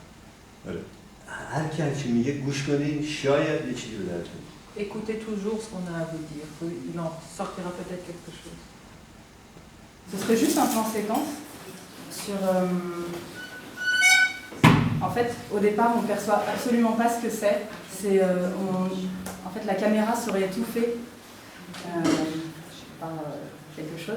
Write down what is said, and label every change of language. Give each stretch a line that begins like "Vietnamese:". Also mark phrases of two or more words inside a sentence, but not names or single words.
Persian: هر کی هر چی میگه گوش کنین، شاید یه چیزی رو درتون.
French: Écoutez toujours ce qu'on a à vous dire, il en sortira peut-être quelque chose. Ce serait juste un plan séquence sur... En fait, au départ, on ne perçoit absolument pas ce que c'est. En fait, la caméra serait étouffée par quelque chose.